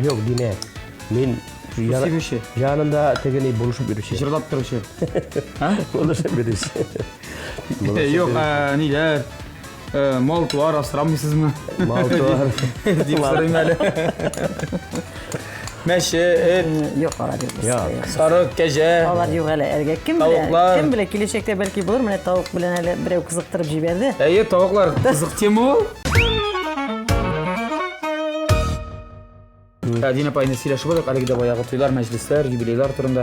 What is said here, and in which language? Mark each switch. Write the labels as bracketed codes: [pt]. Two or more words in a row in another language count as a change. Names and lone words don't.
[tt] Юк, димә. Мин Үстерүче, янында тегене булышып йөрүче. җырлап торучы. Булышып йөрүче. Юк, ниләр? Мал-туар асрамыйсызмы? Малтуар. Дип сорыйм әле. Мәше, Yok alар yok. Yok. сарык, кәҗә. Алар юк әле. Әргә Тавыклар. кем белә киләчәктә бәлки булыр. Менә тавык белән әле берәү кызыктырып җибәрде. Әйе, тавыклар, кызык тема ул. Дин апайны сөйләшеп булдык, әлеге дә баягы туйлар, мәҗлесләр, юбилейлар турында.